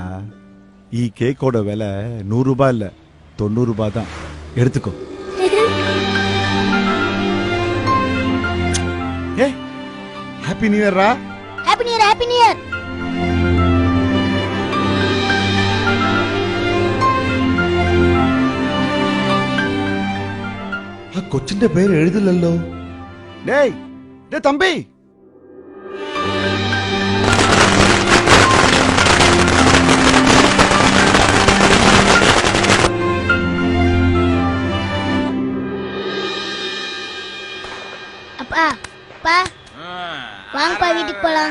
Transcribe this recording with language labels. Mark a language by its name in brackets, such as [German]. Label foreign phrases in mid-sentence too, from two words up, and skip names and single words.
[Tamil] கேக்கோட விலை 100 ரூபாய் இல்ல, 90 ரூபாய் தான். எடுத்துக்கோ. ஏ [English] happy new yearra. Happy new year. Happy new year. [Malayalam] കൊച്ചിന്റെ പേര് എഴുതില്ലല്ലോ. ഡേയ് ഡേ തമ്പി, [Tamil] அப்பா பா வாங்கப்பா, வீட்டுக்கு போலாம்.